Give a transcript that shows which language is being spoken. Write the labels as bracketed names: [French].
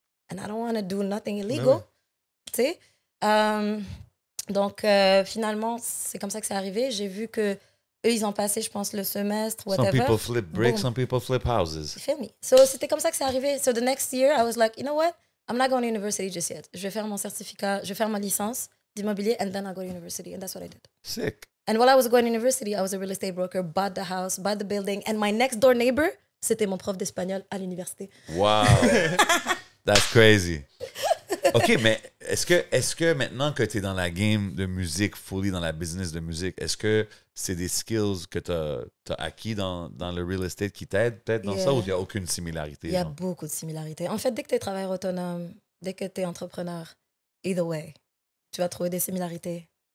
[English] And I don't want to do nothing illegal. [French] Tu sais? Donc, finalement, c'est comme ça que c'est arrivé. J'ai vu que eux, ils ont passé, je pense, le semestre, whatever. [English] Some people flip bricks, some people flip houses. You feel me? [French] So, c'était comme ça que c'est arrivé. [English] So, the next year, I was like, you know what? I'm not going to university just yet. [French] Je vais faire mon certificat, je vais faire ma licence d'immobilier, [English] and then I'll go to university. And that's what I did. Sick. And while I was going to university, I was a real estate broker, bought the house, bought the building, and my next door neighbor, [French] c'était mon prof d'espagnol à l'université. [English] Wow. That's crazy. [French] OK, mais est-ce que maintenant que tu es dans la game de musique, fully dans la business de musique, est-ce que c'est des skills que tu as acquis dans le real estate qui t'aident peut-être dans ça ou il n'y a aucune similarité? Il y a beaucoup de similarités. En fait, dès que tu es travailleur autonome, dès que tu es entrepreneur, [English] either way, [French] tu vas trouver des similarités.